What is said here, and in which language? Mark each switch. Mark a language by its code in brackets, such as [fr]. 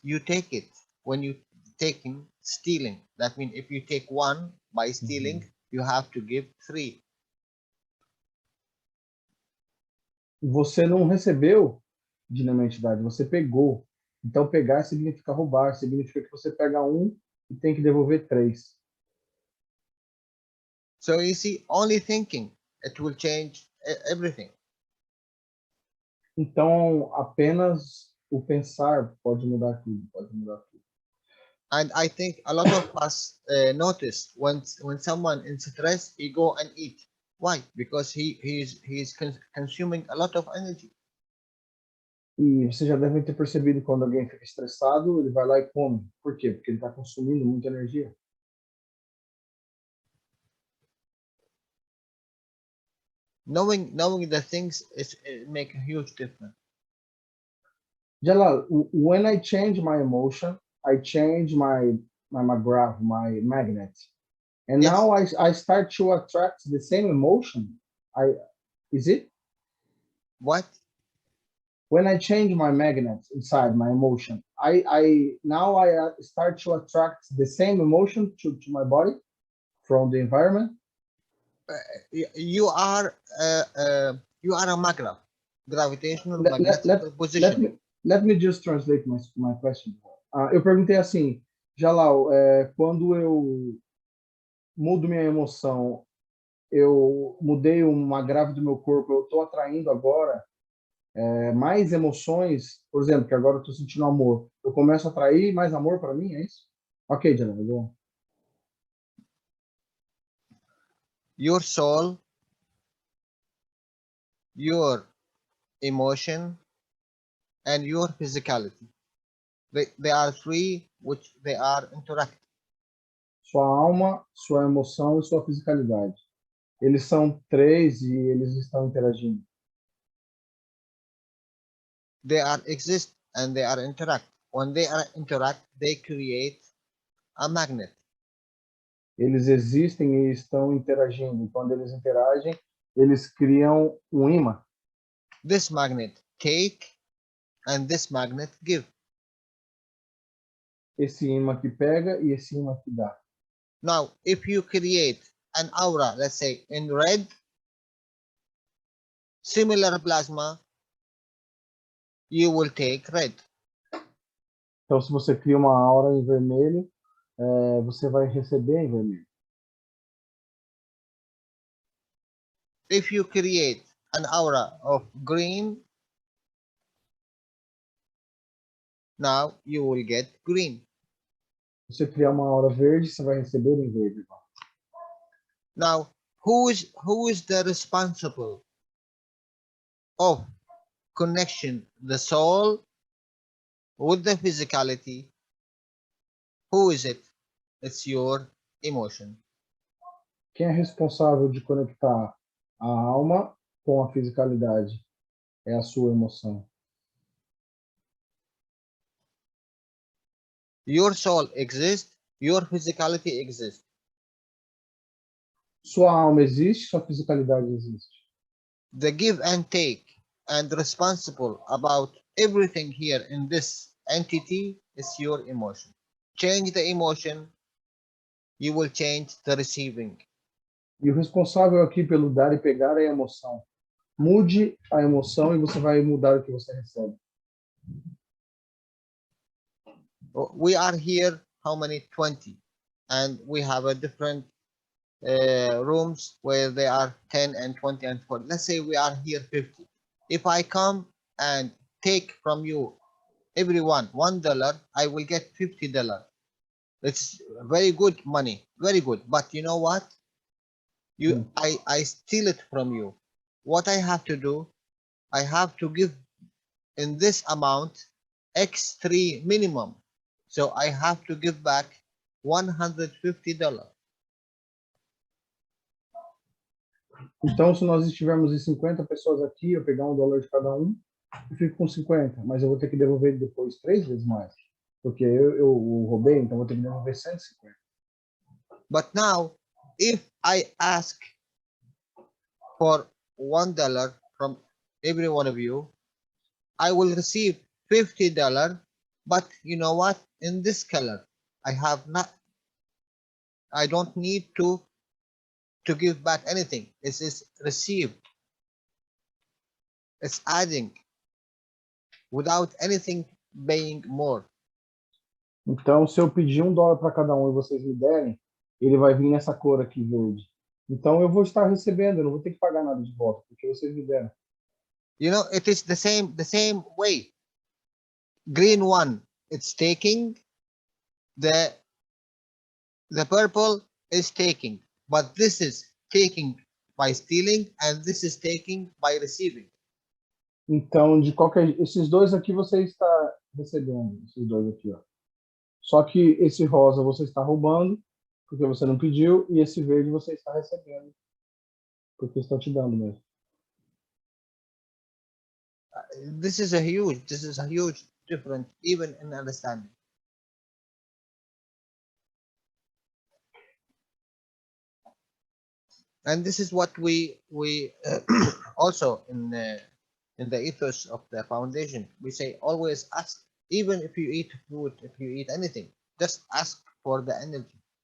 [en] You take it when you taking stealing. That means if you take one by stealing, you have to give 3. [pt] Você não recebeu de nenhuma entidade, você pegou. Então pegar significa roubar, significa que você pega um e tem que devolver 3. [en] So you see, only thinking, it will change everything. [pt] Então apenas o pensar pode mudar tudo, pode mudar tudo. [en] And I think a lot of us notice when someone in stress, he go and eat. Why? Because he's consuming a lot of energy. [pt] E você já deve ter percebido quando alguém fica estressado, ele vai lá e come. Por quê? Porque ele está consumindo muita energia. [en] Knowing the things make a huge difference. Jalal, when I change my emotion, I change my graph, my magnet. And Yes. now I start to attract the same emotion. Is it? What? When I change my magnet inside my emotion, I now start to attract the same emotion to my body from the environment. You are a magnet, gravitational magnetic position. Let me just translate my question. [pt] Eu perguntei assim, Jalal, quando eu mudo minha emoção, eu mudei uma grave do meu corpo, eu estou atraindo agora mais emoções, por exemplo, que agora eu estou sentindo amor. Eu começo a atrair mais amor para mim, é isso? [en] Ok, Jalal, go. Your soul, your emotion, and your physicality. They are 3 which they are interacting. [pt] Sua alma, sua emoção e sua fisicalidade. Eles são 3 e eles estão interagindo. [en] They are exist and they are interact. When they are interact, they create a magnet. [pt] Eles existem e estão interagindo. Quando eles interagem, eles criam um imã. [en] This magnet take and this magnet give. [pt] Esse imã que pega e esse imã que dá. [en] Now, if you create an aura, let's say in red, similar plasma, you will take red. [pt] Então, se você cria uma aura em vermelho, você vai receber em vermelho. [en] If you create an aura of green, now you will get green. [pt] Se você criar uma aura verde, você vai receber em verde. [en] Now, who is the responsible of connection, the soul with the physicality, who is it? It's your emotion. [pt] Quem é responsável de conectar a alma com a fisicalidade? É a sua emoção. [en] Your soul exists, your physicality exists. [pt] Sua alma existe, sua fisicalidade existe. [en] The give and take and responsible about everything here in this entity is your emotion. Change the emotion, you will change the receiving. [pt] E o responsável aqui pelo dar e pegar é a emoção. Mude a emoção e você vai mudar o que você recebe. [en] We are here, how many? 20. And we have a different rooms where they are 10 and 20 and 40. Let's say we are here 50. If I come and take from you, everyone, $1, I will get $50. It's very good money, very good. But you know what? I steal it from you. What I have to do, I have to give in this amount X3 minimum. So I have to give back $150. [pt] Então, se nós estivermos em 50 pessoas aqui, eu pegar $1 de cada um, eu fico com 50, mas eu vou ter que devolver depois 3 vezes mais. Porque eu roubei, então eu vou ter que devolver 150. [en] But now, if I ask for $1 from every one of you, I will receive $50. But you know what? In this color, I don't need to give back anything. This is received. It's adding without anything paying more. [pt] Então, se eu pedir $1 para cada um e vocês me derem, ele vai vir nessa cor aqui verde. Então, eu vou estar recebendo, eu não vou ter que pagar nada de volta, porque vocês me deram. [en] You know, it is the same way. Green one, it's taking. The purple is taking, but this is taking by stealing, and this is taking by receiving. [pt] Então, esses dois aqui você está recebendo, esses dois aqui, ó. Só que esse rosa você está roubando, porque você não pediu, e esse verde você está recebendo, porque está te dando mesmo. [en] This is a huge difference, even in understanding. And this is what we also in the ethos of the foundation, we say always ask, even if you eat food, if you eat anything, just ask for the energy.